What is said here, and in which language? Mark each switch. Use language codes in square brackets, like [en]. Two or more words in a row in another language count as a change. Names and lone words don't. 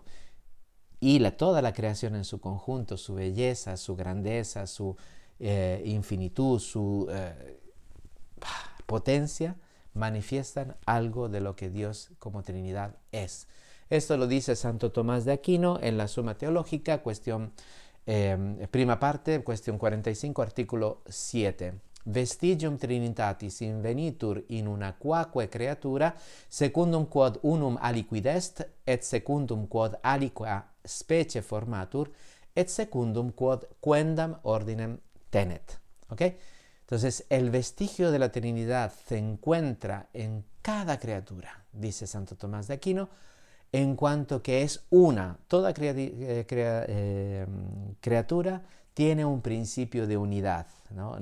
[es] Y toda la creación en su conjunto, su belleza, su grandeza, su infinitud, su potencia, manifiestan algo de lo que Dios como Trinidad es. Esto lo dice Santo Tomás de Aquino en la Suma Teológica, prima parte, cuestión 45, artículo 7. [la] Vestigium Trinitatis invenitur in una quaque creatura, secundum quod unum aliquid est, et secundum quod aliqua specie formatur, et secundum quod quendam ordinem tenet. [es] ¿Ok? Entonces, el vestigio de la Trinidad se encuentra en cada criatura, dice Santo Tomás de Aquino, en cuanto que es una. Toda criatura tiene un principio de unidad, ¿no?